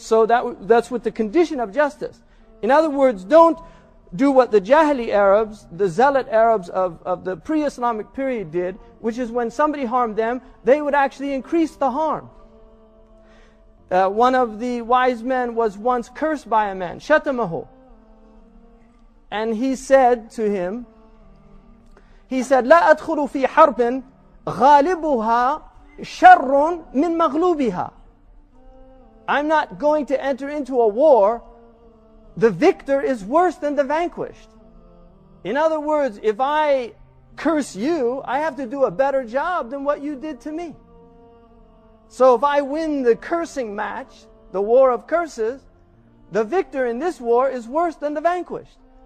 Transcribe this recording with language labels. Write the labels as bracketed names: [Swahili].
[English] So that's with the condition of justice. In other words, don't do what the Jahili Arabs, the Zealot Arabs of the pre-Islamic period did, which is when somebody harmed them, they would actually increase the harm. One of the wise men was once cursed by a man, shatamahu. And he said to him, [Arabic] لا أدخل في حرب غالبها شر من مغلوبها. [English] I'm not going to enter into a war. The victor is worse than the vanquished. In other words, if I curse you, I have to do a better job than what you did to me. So if I win the cursing match, the war of curses, the victor in this war is worse than the vanquished.